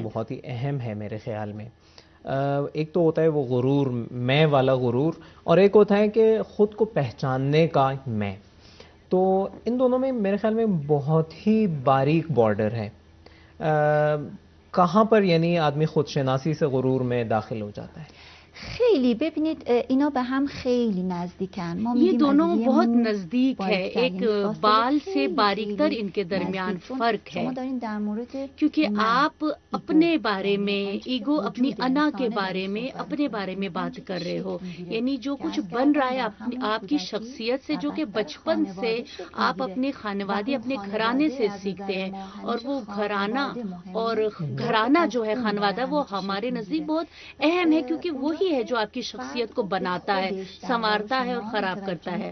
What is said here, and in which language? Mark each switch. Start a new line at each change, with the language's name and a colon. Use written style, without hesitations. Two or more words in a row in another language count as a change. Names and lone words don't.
Urdu: جو بہت ہی اہم ہے میرے خیال میں, ایک تو ہوتا ہے وہ غرور, میں والا غرور, اور ایک ہوتا ہے کہ خود کو پہچاننے کا میں. تو ان دونوں میں میرے خیال میں بہت ہی باریک بارڈر ہے. کہاں پر یعنی آدمی خود شناسی سے غرور میں داخل ہو جاتا ہے؟
Persian: خیلی ببینید اینا به هم خیلی نزدیکن.
Urdu: یہ دونوں بہت نزدیک ہے, ایک بال سے باریک تر ان کے درمیان فرق ہے, کیونکہ آپ اپنے بارے میں ایگو, اپنی انا کے بارے میں, اپنے بارے میں بات کر رہے ہو. یعنی جو کچھ بن رہا ہے آپ کی شخصیت سے, جو کہ بچپن سے آپ اپنے خانوادے, اپنے گھرانے سے سیکھتے ہیں, اور وہ گھرانہ جو ہے خانوادہ وہ ہمارے نزدیک بہت اہم ہے, کیونکہ وہی ہے جو آپ کی شخصیت کو بناتا ہے, سنوارتا ہے اور خراب کرتا ہے.